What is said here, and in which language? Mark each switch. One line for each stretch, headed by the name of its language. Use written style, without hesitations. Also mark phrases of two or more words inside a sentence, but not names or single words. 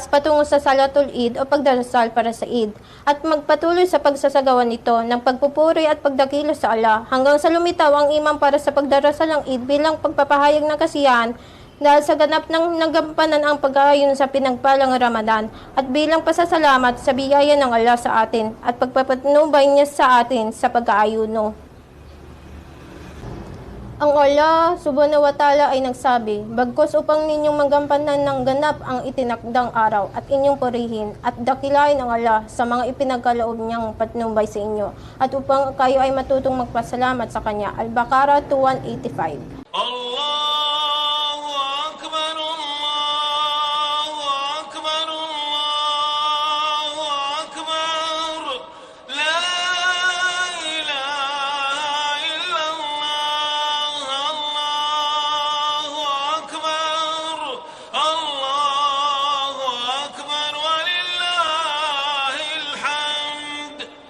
Filipino: patungo sa Salatul Eid o pagdarasal para sa Eid at magpatuloy sa pagsasagawa nito ng pagpupuri at pagdakila sa Allah hanggang sa lumitaw ang imam para sa pagdarasal ng Eid bilang pagpapahayag ng kasiyahan dahil sa ganap ng nagampanan ang pag-aayon sa pinagpalang Ramadan at bilang pasasalamat sa biyaya ng Allah sa atin at pagpapatnubay niya sa atin sa pag-aayuno. Ang Allah
Arabic: سبحانه وتعالى
Filipino: ay nagsabi, bagkos upang ninyong magampanan ng ganap ang itinakdang araw at inyong purihin at dakilain ang Allah sa mga ipinagkaloob niyang patnubay sa inyo at upang kayo ay matutong magpasalamat sa Kanya. Al-Baqarah 2:185.
Arabic: الله أكبر، الله أكبر، الله أكبر. لا إله إلا الله، الله أكبر، الله أكبر، ولله الحمد.